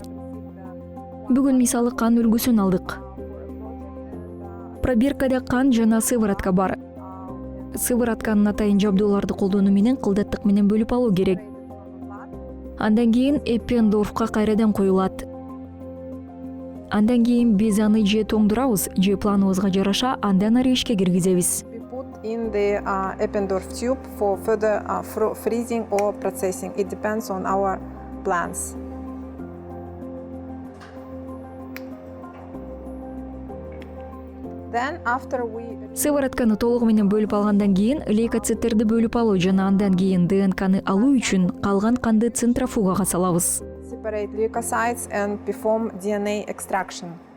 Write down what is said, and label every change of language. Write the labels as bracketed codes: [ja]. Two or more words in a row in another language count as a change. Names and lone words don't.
[ky] Бүгүн мисалы кан үлгүсүн алдык. Пробиркада кан жана сыворотка бар. Сыворотканын атайын жабдууларды колдонуу менен кылдаттык менен бөлүп алуу керек. Андан кийин Эппендорфка кайрадан коюлат. Андан кийин биз аны же тоңдурабыз, же планыбызга жараша андан ары ишке киргизебиз. [en] In the Eppendorf tube for further freezing or processing. It depends on our plans. Then after we [ky] Сыворотканы толугу менен бөлүп алгандан кийин лейкоциттерди бөлүп алуу жана андан кийин ДНКны алуу үчүн калган канды центрофугага салабыз. [en] Separate leukocytes and perform DNA extraction.